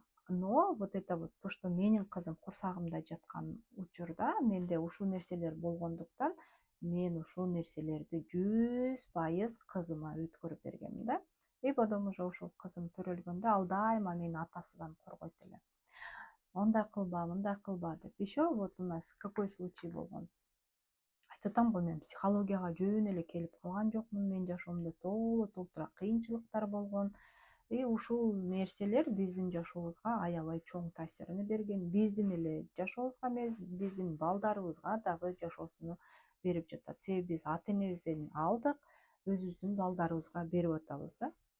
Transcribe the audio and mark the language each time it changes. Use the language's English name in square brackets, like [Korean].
[Russian] Но вот это вот то, что [Kyrgyz] менин кызым курсагымда жаткан учурда менде ушул нерселер болгондуктан мен ушул нерселерди 100% кызыма өткөрүп бергенмин да. [Russian] И потом уже [Kyrgyz] ошол кызым төрөлгөндө ал дайыма мени атасынан коргойт эле. Мындай кылба деп. [Russian] Еще вот у нас какой случай [Kyrgyz] болгон. Айтып атам го, мен психологияга жөн эле келип калган жокмун. Менин жашоомдо толтура кыйынчылыктар болгон. И ушул нерселер биздин жашообузга аябай чоң таасирин берген. Биздин эле жашообузга эмес, биздин балдарыбызга дагы жашоосуну берип жатат. Себеби биз ата энебизден алдык, өзүбүздүн балдарыбызга берип атабыз да.